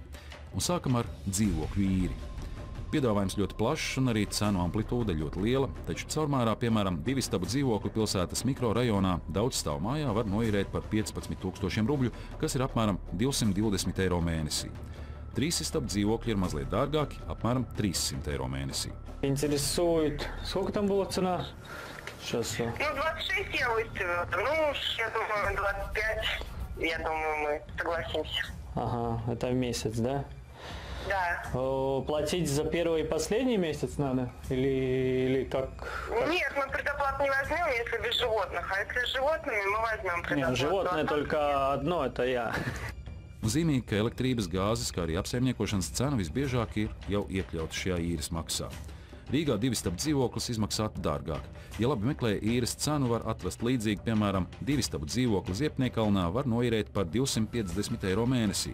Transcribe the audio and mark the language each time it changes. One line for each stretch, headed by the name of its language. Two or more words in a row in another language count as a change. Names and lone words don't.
Latvian: Un sākam ar dzīvokļu īri. Piedāvājums ļoti plašs un arī cenu amplitūde ļoti liela, taču caurmērā, piemēram, 2 stabu dzīvokli pilsētas mikrorajonā daudzstāvu mājā var noīrēt par 15 000 rubļu, kas ir apmēram 220 eiro mēnesī. 3 stabu dzīvokļi ir mazliet dārgāki, apmēram 300 eiro mēnesī.
Russian: Интересует, сколько там была цена? Сейчас. 26 я выставила. Я думаю, 25. Я думаю, мы согласимся. Ага, это в месяц, да? Да. Платить за первый и последний месяц надо? Или как? Нет, мы предоплату не возьмем, если без животных. А если с животными, мы возьмем предоплату. Нет, животное только одно, это я.
Latvian: Zīmīgi, ka elektrības, gāzes, kā arī apsaimniekošanas cena visbiežāk ir jau iekļauta šajā īres maksā. Rīgā 2 stabu dzīvoklis izmaksātu dārgāk. Ja labi meklē īres cenu, var atrast līdzīgi, piemēram, 2 stabu dzīvokli Ziepniekalnā var noīrēt par 250 eiro mēnesī.